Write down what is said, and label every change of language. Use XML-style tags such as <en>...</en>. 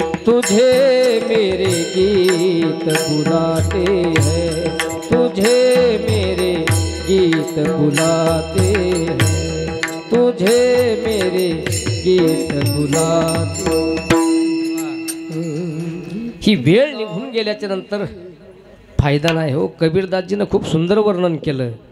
<hi>तुझे मेरे गीत बुलाते हैं, तुझे मेरे गीत बुलाते हैं, तुझे मेरे गीत बुलाते।</hi> <mr>ही वेळ निघून गेल्याच्या नंतर फायदा नाही हो। कबीरदासजीनं खूप सुंदर वर्णन केलं।</mr>